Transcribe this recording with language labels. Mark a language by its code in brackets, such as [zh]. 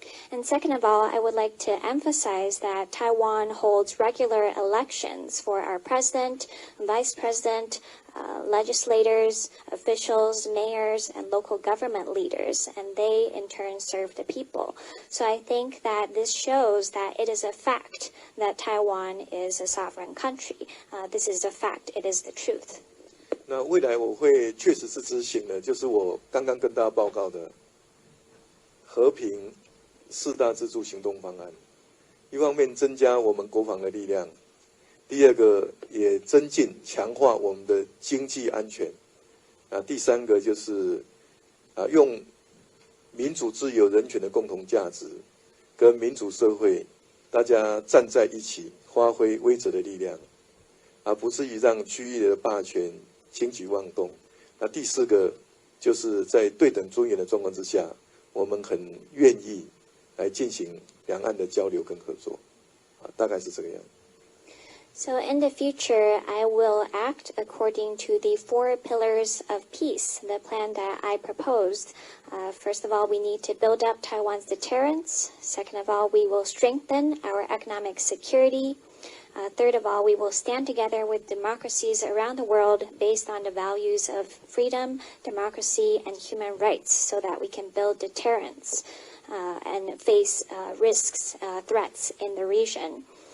[en] And second of all, I would like to emphasize that Taiwan holds regular elections for our president, vice president, legislators, officials, mayors, and local government leaders, and they in turn serve the people. So I think that this shows that it is a fact that Taiwan is a sovereign country. This is a fact. It is the truth. [zh] 那未来我会确实是执行的，就是我刚刚跟大家报告的和平、 4大支柱行动方案，一方面增加我们国防的力量，第二个也增进强化我们的经济安全，第三个就是用民主、自由、人权的共同价值，跟民主社会大家站在一起，发挥威慑的力量，而不至于让区域的霸权轻举妄动。第四个就是在对等尊严的状况之下，我们很愿意来进行两岸的交流跟合作，大概是这个样子。 [en] So in the future, I will act according to the 4 pillars of peace, the plan that I proposed. First of all, we need to build up Taiwan's deterrence. Second of all, we will strengthen our economic security. Third of all, we will stand together with democracies around the world based on the values of freedom, democracy, and human rights so that we can build deterrence and face risks, threats in the region.